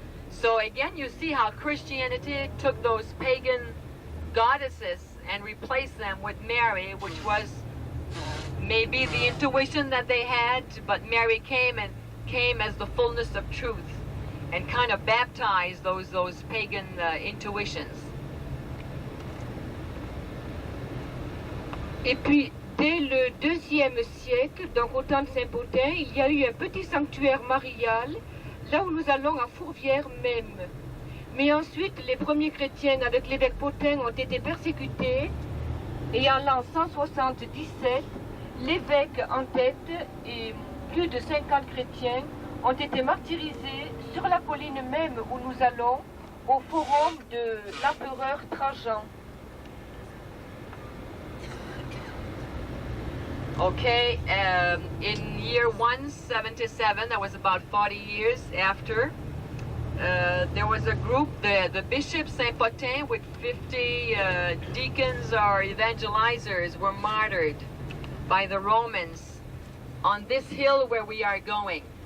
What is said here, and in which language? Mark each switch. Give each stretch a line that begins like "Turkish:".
English: So again, you see how Christianity took those pagan goddesses and replaced them with Mary, which was maybe the intuition that they had, but Mary came as the fullness of truth and kind of baptized those pagan intuitions.
French: Et puis, dès le IIe siècle, donc au temps de Saint-Potin, il y a eu un petit sanctuaire marial, là où nous allons à Fourvière même. Mais ensuite, les premiers chrétiens avec l'évêque Potin ont été persécutés, et en l'an 177, l'évêque en tête et plus de 50 chrétiens ont été martyrisés sur la colline même où nous allons, au forum de l'empereur Trajan.
English: Okay, in year 177, that was about 40 years after, there was a group, the Bishop Saint-Potin with 50 deacons or evangelizers were martyred by the Romans on this hill where we are going.